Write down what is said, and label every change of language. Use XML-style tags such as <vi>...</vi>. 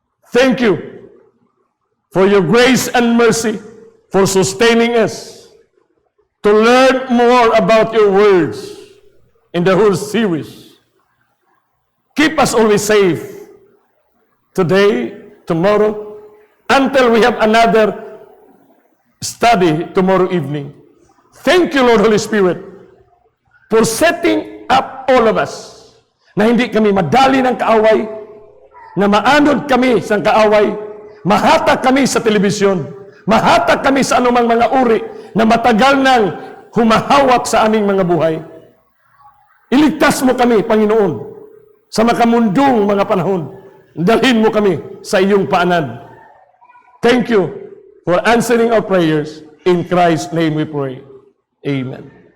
<en>Thank you for your grace and mercy, for sustaining us to learn more about your words in the whole series. Keep us always safe today, tomorrow, until we have another study tomorrow evening. Thank you, Lord Holy Spirit, for setting up all of us</en> <tl>na hindi kami madali ng kaaway, na maanod kami sa kaaway, mahatak kami sa telebisyon, mahatak kami sa anumang mga uri na matagal nang humahawak sa aming mga buhay. Iligtas mo kami, Panginoon, sa makamundong mga panahon. Dalhin mo kami sa iyong paanan.</tl> <en>Thank you for answering our prayers. In Christ's name we pray. Amen.</en>